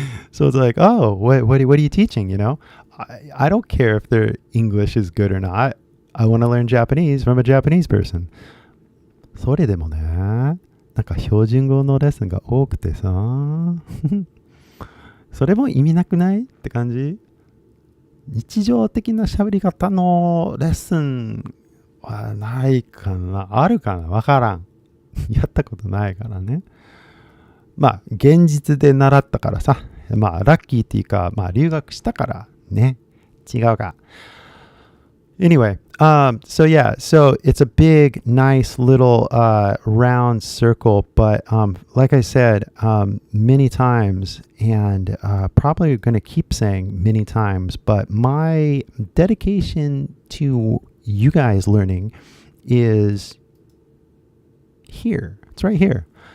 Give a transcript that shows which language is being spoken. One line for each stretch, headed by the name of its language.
English: So it's like, oh, what are you teaching? I don't care if their English is good or not. I want to learn Japanese from a Japanese person.
Japanese: それでもね、なんか標準語のレッスンが多くてさ、それも意味なくないって感じ？日常的な喋り方のレッスンはないかな？あるかな？わからん。やったことないからね。まあ、現実で習ったからさ、まあ、ラッキーっていうか、まあ、留学したからね、違うか。
English: Anyway, so it's a big, nice little round circle, but like I said many times, and probably going to keep saying many times, but my dedication to you guys learning is here. It's right here.